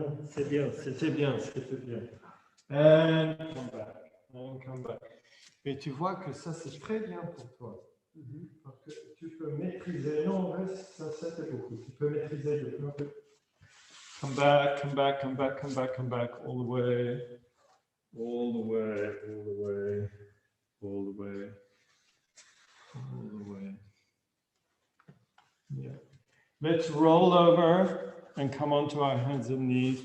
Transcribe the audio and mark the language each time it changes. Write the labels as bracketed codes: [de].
[fr] C'est bien, c'était bien, c'était bien. [en] And come back, and come back. [fr] Et tu vois que ça c'est très bien pour toi. Parce que tu peux maîtriser. Non, reste, ça c'était beaucoup. Tu peux maîtriser le plus un peu. [en] Come back, come back, come back, come back, come back, all the way, all the way, all the way, all the way, all the way. Yeah. Let's roll over and come onto our hands and knees.